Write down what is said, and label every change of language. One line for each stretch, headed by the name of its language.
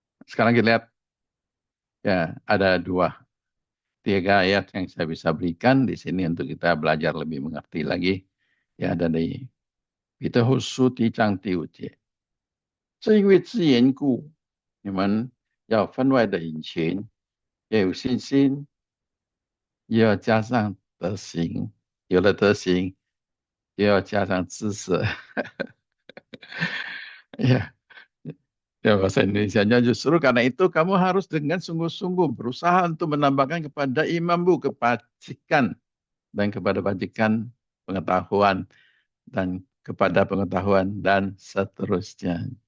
Indonesian: Sekarang kita lihat ya ada tiga ayat yang saya bisa berikan di sini untuk kita belajar lebih mengerti lagi. Ya ada di kita husu ti chang ti wu jie.
Chinese: 正因为之缘故，你们要分外的殷勤，要有信心，又要加上德行，有了德行，又要加上知识。
Indonesian: ya, ya bahasa Indonesianya justru karena itu kamu harus dengan sungguh-sungguh berusaha untuk menambahkan kepada imammu kebajikan dan kepada bajikan pengetahuan dan kepada pengetahuan dan seterusnya.